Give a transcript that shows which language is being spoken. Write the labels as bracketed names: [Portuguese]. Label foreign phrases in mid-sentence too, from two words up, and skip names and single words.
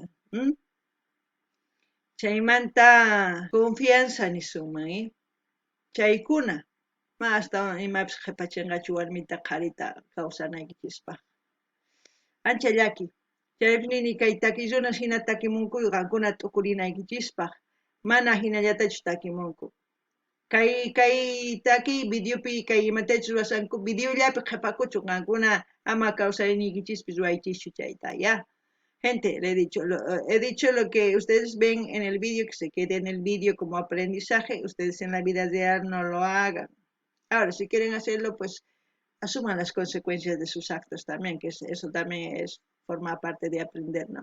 [Quechua] chaymanta confianza nisunman chaykuna astawan imapis qhipachinqachu warmita qharita kawsanaykichikpaq ancha llaki chaypimi kay takillunas hina takimunku qankuna t'ukurinaykichikpaq mana hinallatachus takimunku kay taki videopi kay imatachus ruwasanku videollapi qhipakuchu qankuna ama kawsayninkichispis ruwaychischu chayta [Spanish] ya gente he dicho lo que ustedes ven en el video que se quede en el video como aprendizaje ustedes en la vida real no lo hagan ahora si quieren hacerlo pues asuman las consecuencias de sus actos también que eso también forma parte de aprender, ¿no?